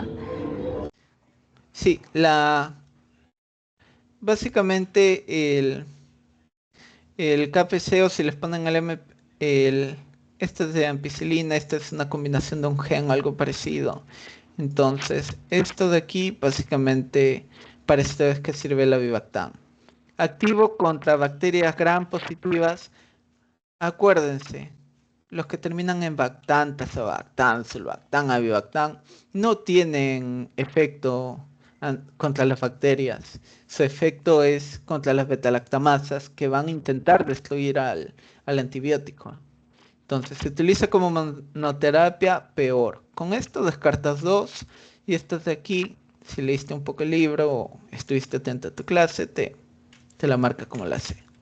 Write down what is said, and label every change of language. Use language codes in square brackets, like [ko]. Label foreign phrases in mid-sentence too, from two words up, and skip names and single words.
[es] Sí, básicamente el KPC, o si les ponen este es de ampicilina, esta es una combinación de un gen, algo parecido. Entonces, esto de aquí, básicamente, para esto es que sirve el avibactam. Activo contra bacterias gram positivas. Acuérdense, los que terminan en bactam, tazobactam, sulbactam, avibactam, no tienen efecto contra las bacterias. Su efecto es contra las betalactamasas, que van a intentar destruir al antibiótico. Entonces, se utiliza como monoterapia, peor. Con esto descartas dos, y estas de aquí, si leíste un poco el libro o estuviste atento a tu clase, te la marca como la C.